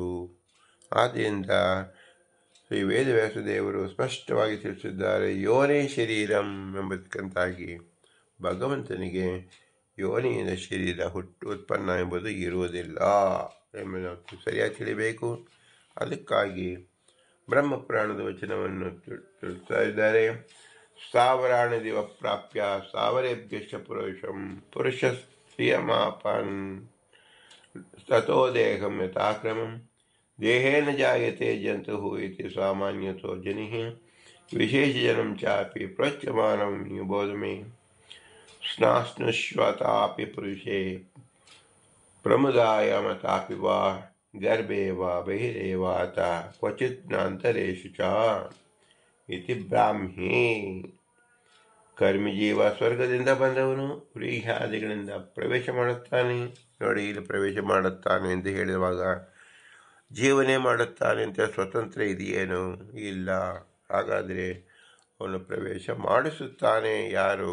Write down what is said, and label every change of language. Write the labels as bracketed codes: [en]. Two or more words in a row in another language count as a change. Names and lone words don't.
[kn] ಆದ್ದರಿಂದ ಶ್ರೀ ವೇದವ್ಯಾಸದೇವರು ಸ್ಪಷ್ಟವಾಗಿ ತಿಳಿಸಿದ್ದಾರೆ, [sa] ಯೋನೇ ಶರೀರಂ [kn] ಎಂಬುದಕ್ಕಂತಾಗಿ ಭಗವಂತನಿಗೆ ಯೋನಿಯಿಂದ ಶರೀರ ಉತ್ಪನ್ನ ಎಂಬುದು ಇರುವುದಿಲ್ಲ ಎಂಬುದನ್ನು ಸರಿಯಾಗಿ ತಿಳಿಬೇಕು. ಅದಕ್ಕಾಗಿ ಬ್ರಹ್ಮಪುರಾಣದ ವಚನವನ್ನು ತಿಳಿಸ್ತಾ ಇದ್ದಾರೆ. [sa] ಸ್ಥಾವರಾಣಿದಿವ ಪ್ರಾಪ್ಯ ಸ್ಥಾವರೇಭ್ಯಶ್ಚ ಪುರುಷ ಶ್ರಿಯಮಾಪನ್ ತಥೋ ದೇಹಂ ಯಥಾಕ್ರಮಂ ದೇಹೇನ ಜಾಯತೆ ಜಂತುಃ ಇತಿ ಸಾಮಾನ್ಯತೋ ಜನಿಃ ವಿಶೇಷಜನಂ ಚಾಪಿ ಪ್ರೋಚ್ಯಮಾನಂ ನಿಬೋಧಮೆ ಸ್ನಾಸ್ನುಷ್ವತಾಪಿ ಪುರುಷೇ ಪ್ರಮುದಾಯಮತಾಪಿ ವಾ ಗರ್ಭೇ ವಾ ಬಹಿರೇವ ಅತ ಕ್ವಚಿತ್ ನಾಂತರೇಷು ಚ ಇತಿ ಬ್ರಾಹ್ಮಿ. [kn] ಕರ್ಮಿಜೀವ ಸ್ವರ್ಗದಿಂದ ಬಂದವನು ವ್ರೀಹ್ಯಾದಿಗಳಿಂದ ಪ್ರವೇಶ ಮಾಡುತ್ತಾನೆ. ನೋಡಿ, ಇಲ್ಲಿ ಪ್ರವೇಶ ಮಾಡುತ್ತಾನೆ ಎಂದು ಹೇಳಿರುವಾಗ ಜೀವನೇ ಮಾಡುತ್ತಾನೆ ಅಂತ ಸ್ವತಂತ್ರ ಇದೆಯೇನು? ಇಲ್ಲ. ಹಾಗಾದರೆ ಅವನು ಪ್ರವೇಶ ಮಾಡಿಸುತ್ತಾನೆ. ಯಾರು?